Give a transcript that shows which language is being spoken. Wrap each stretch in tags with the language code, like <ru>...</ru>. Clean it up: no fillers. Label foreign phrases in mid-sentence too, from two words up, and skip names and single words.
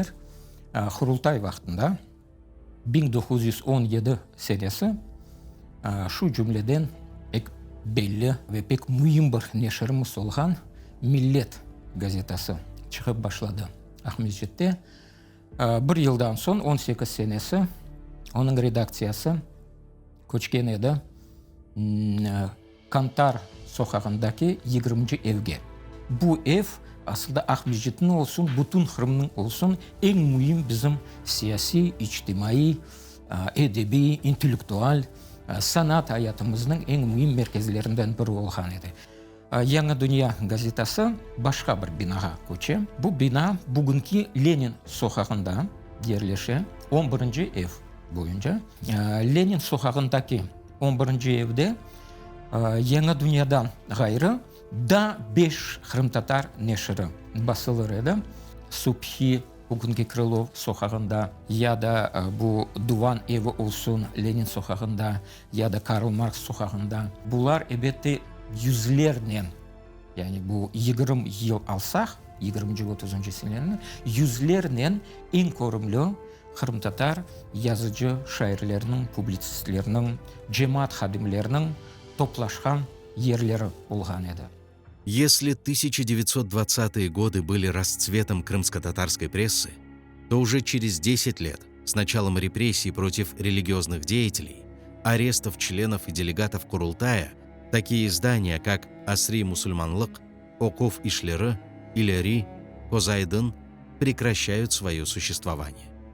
<crh>Kurultay vaxtında 1917 senesi şu cümleden pek belli ve pek mühim bir neşirimiz olgan Millet gazetesi çıkıp başladı Ahmedjit'te. Bir yıldan son 18 senesi onun redaksiyası көчкен еді Kantar sokağındaki 20. evge. Bu ev aslında Ahmedjit'in olsun, bütün Kırım'ın olsun en mühim bizim siyasi, içtimai, edebi, entelektüel, sanat hayatımızın en mühim merkezlerinden biri olgan edi. Yangi Dünya gazetesi başka bir binaga көче. Bu bina bugünkü Lenin sokağında yerleşen 11. ev boyunca. Lenin sokağındaki 11. evde Yangi Dünya'dan gayrı da 5 Kırım Tatar neşiri basılır edi. Subhi bugünkü Krılov sokağında ya da bu Duvan evi olsun Lenin sokağında ya da Karl Marx sokağında. Bunlar elbette yüzlerden, yani bu 20 yıl alsak, 20-30 senelerini yüzlerden en korumlu Kırım Tatar yazıcı şairlerinin, publisistlerinin, cemaat hadimlerinin toplaşkan yerleri olgan edi.</crh> <ru>Если 1920-е годы были расцветом крымско-татарской прессы, то уже через 10 лет, с началом репрессий против религиозных деятелей, арестов членов и делегатов Курултая, такие издания, как «Асри Мусульманлык», «Окуф Ишлері», «Илери», «Козайдын» прекращают свое существование.</ru>